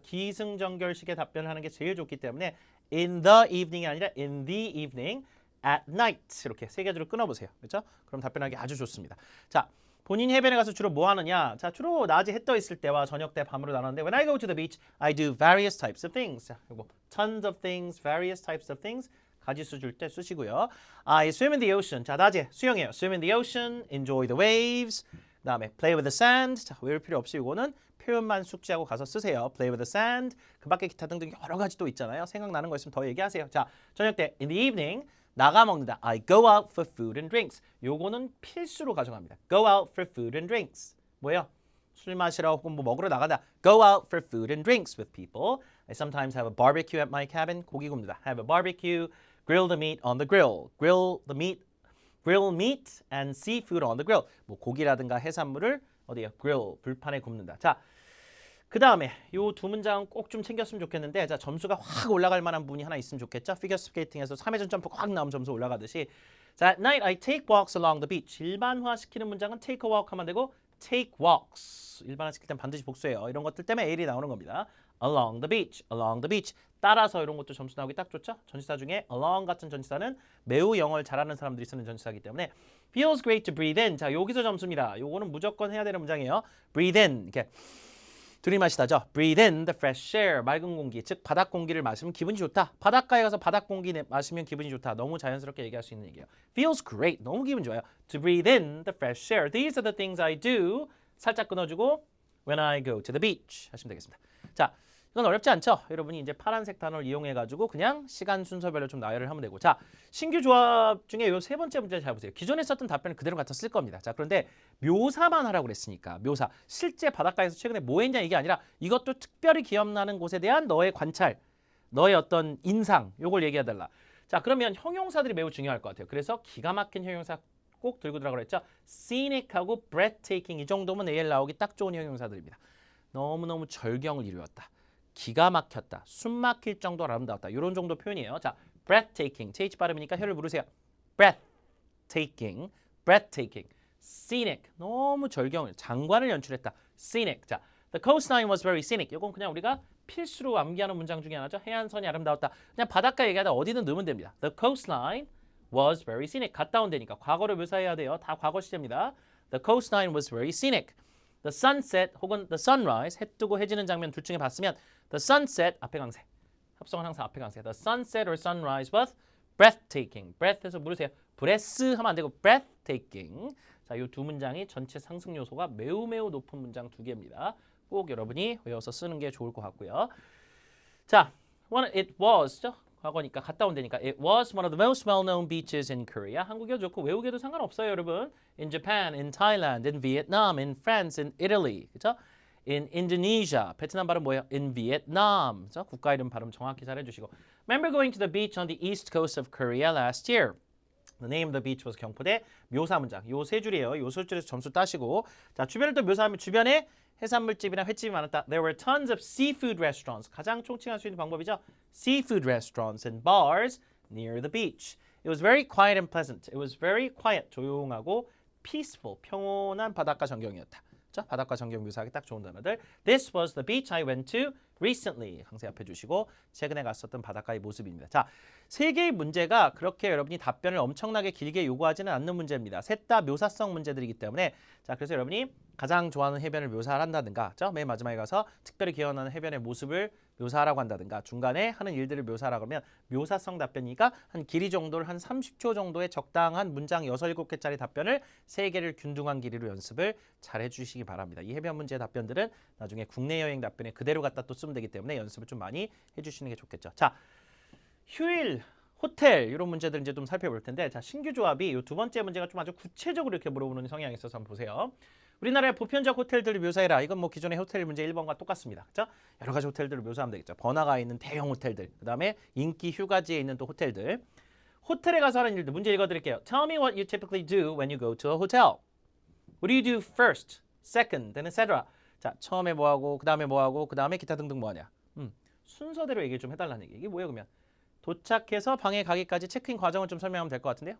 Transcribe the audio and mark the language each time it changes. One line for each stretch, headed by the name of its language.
Korean: 기승전결식의 답변을 하는 게 제일 좋기 때문에 in the evening이 아니라
English: in the evening, at night
Korean: 이렇게 세 가지로 끊어보세요. 그렇죠? 그럼 답변하기 아주 좋습니다. 자, 본인이 해변에 가서 주로 뭐 하느냐? 자, 주로 낮에 해 떠 있을 때와 저녁 때 밤으로 나눴는데
English: When I go to the beach, I do various types of things.
Korean: 자, 이거
English: tons of things, various types of things.
Korean: 가지수 줄 때 쓰시고요.
English: I swim in the ocean.
Korean: 자, 낮에 수영해요.
English: Swim in the ocean, enjoy the waves.
Korean: 그다음에
English: play with the sand.
Korean: 자, 외울 필요 없이 이거는 표현만 숙지하고 가서 쓰세요.
English: Play with the sand.
Korean: 그 밖에 기타 등등 여러 가지 또 있잖아요. 생각나는 거 있으면 더 얘기하세요. 자, 저녁 때
English: in the evening
Korean: 나가 먹는다.
English: I go out for food and drinks.
Korean: 요거는 필수로 가져갑니다.
English: Go out for food and drinks.
Korean: 뭐예요? 술 마시러 혹은 뭐 먹으러 나가다.
English: Go out for food and drinks with people. I sometimes have a barbecue at my cabin.
Korean: 고기 굽니다.
English: Have a barbecue. Grill the meat on the grill. Grill meat and seafood on the grill.
Korean: 뭐 고기라든가 해산물을 어디요? grill 불판에 굽는다. 자, 그 다음에 요 두 문장은 꼭 좀 챙겼으면 좋겠는데 자, 점수가 확 올라갈 만한 부분이 하나 있으면 좋겠죠? 피겨 스케이팅에서 3회전 점프 확 나오면 점수 올라가듯이 자,
English: at night I take walks along the beach.
Korean: 일반화시키는 문장은
English: take a walk
Korean: 하면 되고
English: take walks.
Korean: 일반화시킬 땐 반드시 복수해요. 이런 것들 때문에 A이 나오는 겁니다.
English: along the beach, along the beach.
Korean: 따라서 이런 것도 점수 나오기 딱 좋죠? 전치사 중에 along 같은 전치사는 매우 영어를 잘하는 사람들이 쓰는 전치사이기 때문에
English: feels great to breathe in.
Korean: 자, 여기서 점수입니다. 요거는 무조건 해야 되는 문장이에요.
English: breathe in.
Korean: 이렇게 들이마시다죠.
English: Breathe in the fresh air.
Korean: 맑은 공기, 즉 바닷 공기를 마시면 기분이 좋다. 바닷가에 가서 바닷 공기 마시면 기분이 좋다. 너무 자연스럽게 얘기할 수 있는 얘기예요.
English: Feels great.
Korean: 너무 기분 좋아요.
English: To breathe in the fresh air. These are the things I do.
Korean: 살짝 끊어주고
English: when I go to the beach
Korean: 하시면 되겠습니다. 자, 이건 어렵지 않죠? 여러분이 이제 파란색 단어를 이용해가지고 그냥 시간 순서별로 좀 나열을 하면 되고 자, 신규 조합 중에 요 세 번째 문제 잘 보세요. 기존에 썼던 답변을 그대로 갖다 쓸 겁니다. 자, 그런데 묘사만 하라고 그랬으니까 묘사. 실제 바닷가에서 최근에 뭐 했냐 이게 아니라 이것도 특별히 기억나는 곳에 대한 너의 관찰, 너의 어떤 인상 요걸 얘기해달라. 자, 그러면 형용사들이 매우 중요할 것 같아요. 그래서 기가 막힌 형용사 꼭 들고 들어가라고 했죠. scenic하고 breathtaking 이 정도면 AL 나오기 딱 좋은 형용사들입니다. 너무너무 절경을 이루었다. 기가 막혔다. 숨 막힐 정도로 아름다웠다. 이런 정도 표현이에요. 자, breathtaking. th 발음이니까 혀를 부르세요.
English: breathtaking, breathtaking. scenic.
Korean: 너무 절경을, 장관을 연출했다.
English: scenic. 자, the coastline was very scenic.
Korean: 이건 그냥 우리가 필수로 암기하는 문장 중에 하나죠. 해안선이 아름다웠다. 그냥 바닷가 얘기하다 어디든 넣으면 됩니다.
English: The coastline was very scenic.
Korean: 갔다 온 데니까 과거를 묘사해야 돼요. 다 과거 시제입니다.
English: The coastline was very scenic.
Korean: The sunset 혹은 the sunrise, 해 뜨고 해지는 장면 둘 중에 봤으면 the sunset, 앞에 강세. 합성은 항상 앞에 강세.
English: The sunset or sunrise was breathtaking.
Korean: breath에서 물으세요. breath 하면 안 되고 breathtaking. 자, 이 두 문장이 전체 상승 요소가 매우 높은 문장 두 개입니다. 꼭 여러분이 외워서 쓰는 게 좋을 것 같고요.
English: 자, it was,
Korean: 과거니까 갔다 온 데니까
English: it was one of the most well-known beaches in Korea.
Korean: 한국어 좋고 외우기도 상관없어요, 여러분.
English: In Japan, in Thailand, in Vietnam, in France, in Italy.
Korean: 그렇죠?
English: In Indonesia.
Korean: 베트남 발음 뭐예요?
English: In Vietnam.
Korean: 그렇죠? 국가 이름 발음 정확히 잘 해주시고.
English: Remember going to the beach on the east coast of Korea last year. The name of the beach was 경포대.
Korean: 묘사 문장. 요 세 줄이에요. 요 세 줄에서 점수 따시고. 자, 주변을 또 묘사하면 주변에 해산물집이나 횟집이 많았다.
English: There were tons of seafood restaurants.
Korean: 가장 총칭할 수 있는 방법이죠.
English: Seafood restaurants and bars near the beach. It was very quiet and pleasant. It was very quiet.
Korean: 조용하고 peaceful. 평온한 바닷가 전경이었다. 자, 바닷가 전경 묘사하기 딱 좋은 단어들.
English: This was the beach I went to recently.
Korean: 강세 앞에 주시고 최근에 갔었던 바닷가의 모습입니다. 자, 세 개의 문제가 그렇게 여러분이 답변을 엄청나게 길게 요구하지는 않는 문제입니다. 셋 다 묘사성 문제들이기 때문에 자, 그래서 여러분이 가장 좋아하는 해변을 묘사를 한다든가 맨 마지막에 가서 특별히 기억나는 해변의 모습을 묘사하라고 한다든가 중간에 하는 일들을 묘사하라고 하면 묘사성 답변이니까 한 길이 정도를 한 30초 정도의 적당한 문장 6, 7개짜리 답변을 3개를 균등한 길이로 연습을 잘 해주시기 바랍니다. 이 해변 문제 답변들은 나중에 국내 여행 답변에 그대로 갖다 또 쓰면 되기 때문에 연습을 좀 많이 해주시는 게 좋겠죠. 자, 휴일, 호텔 이런 문제들 이제 좀 살펴볼 텐데 자 신규 조합이 이 두 번째 문제가 좀 아주 구체적으로 이렇게 물어보는 성향이 있어서 한번 보세요. 우리나라의 보편적 호텔들을 묘사해라. 이건 뭐 기존의 호텔 문제 1번과 똑같습니다. 그죠? 여러 가지 호텔들을 묘사하면 되겠죠. 번화가에 있는 대형 호텔들, 그 다음에 인기 휴가지에 있는 또 호텔들. 호텔에 가서 하는 일들 문제 읽어드릴게요.
English: Tell me what you typically do when you go to a hotel. What do you do first, second, then etc.
Korean: 자 처음에 뭐하고 그 다음에 뭐하고 그 다음에 기타 등등 뭐하냐. 순서대로 얘기를 좀 해달라는 얘기. 이게 뭐예요 그러면? 도착해서 방에 가기까지 체크인 과정을 좀 설명하면 될 것 같은데요.